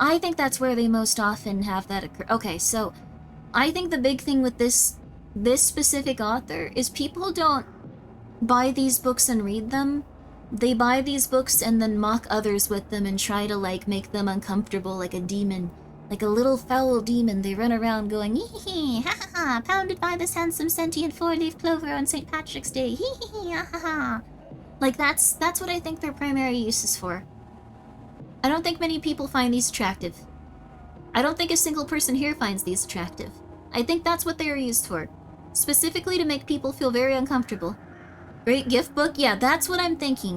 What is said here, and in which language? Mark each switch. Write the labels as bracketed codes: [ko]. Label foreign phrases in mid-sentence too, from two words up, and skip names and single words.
[en] I think that's where they most often have that occur. Okay, so I think the big thing with this specific author is people don't buy these books and read them. They buy these books and then mock others with them and try to, like, make them uncomfortable like a demon. Like a little foul demon. They run around going, hee hee hee, ha ha ha, pounded by this handsome sentient four-leaf clover on St. Patrick's Day, hee hee hee, ha ha ha. Like, that's what I think their primary use is for. I don't think many people find these attractive. I don't think a single person here finds these attractive. I think that's what they are used for. Specifically to make people feel very uncomfortable. Great gift book? Yeah, that's what I'm thinking.